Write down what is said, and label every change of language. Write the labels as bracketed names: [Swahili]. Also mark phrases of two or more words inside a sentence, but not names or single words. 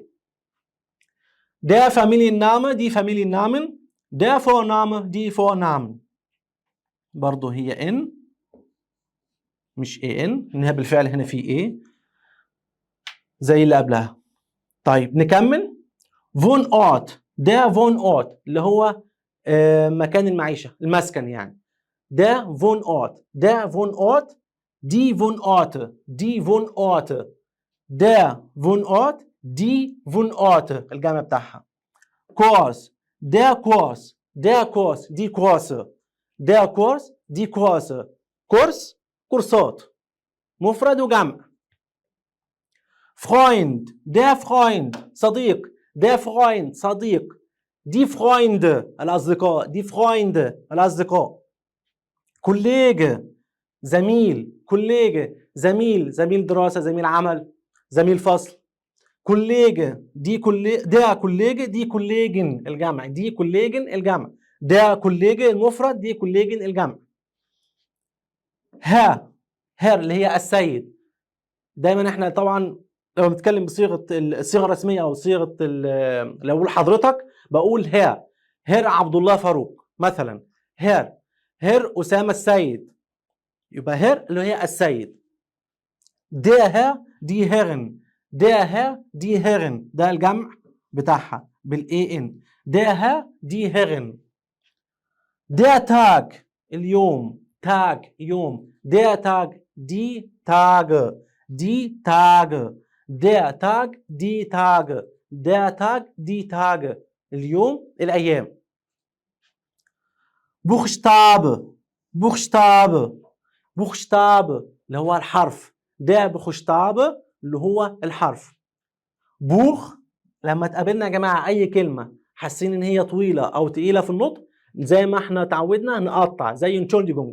[German] Der Familienname die Familiennamen، der Vorname die Vornamen. [Arabic] برضه هي ان مش ان، انها بالفعل هنا في ايه زي اللي قبلها. طيب نكمل. Wohnort، [German] der Wohnort [Arabic] اللي هو مكان المعيشة، المسكن يعني. [German] der Wohnort، der Wohnort، die Wohnorte، die Wohnorte، der Wohnort، die Wohnorte الجمع بتاعها. Kurs، der Kurs، der Kurs، die Kurse، der Kurs، die Kurse. [Arabic] كورس كورسات مفرد وجمع. [German] Freund، der Freund صديق، der Freund صديق، die Freunde الأصدقاء، die Freunde الأصدقاء. [Arabic] Kollege زميل، Kollege زميل، زميل دراسة، زميل عمل، زميل فصل. Kollege دي [German] der Kollege، [Arabic] دي Kollegin الجمع، دي Kollegin الجمع، [German] der Kollege [Arabic] المفرد، دي Kollegin الجمع. Herr اللي هي السيد. دايما احنا طبعا لما بنتكلم بصيغه الصيغه الرسميه او صيغه لو اقول حضرتك بقول هير عبد الله فاروق مثلا. هير اسامه السيد، يبقى هير اللي هي السيد. [German] der Herr die Herren، der Herr die Herren [Arabic] ده الجمع بتاعها بالاي ان. [German] der Herr die Herren. der Tag اليوم، تاج يوم، der Tag die Tage، die Tage، der Tag die Tage، der Tag die Tage [Arabic] اليوم الأيام. Buchstabe اللي هو الحرف، [German] der Buchstabe [Arabic] اللي هو الحرف. بوخ لما تقابلنا يا جماعة أي كلمة حاسين إن هي طويلة أو تقيلة في النطق، زي ما احنا تعودنا نقطع زي انشولديجونج.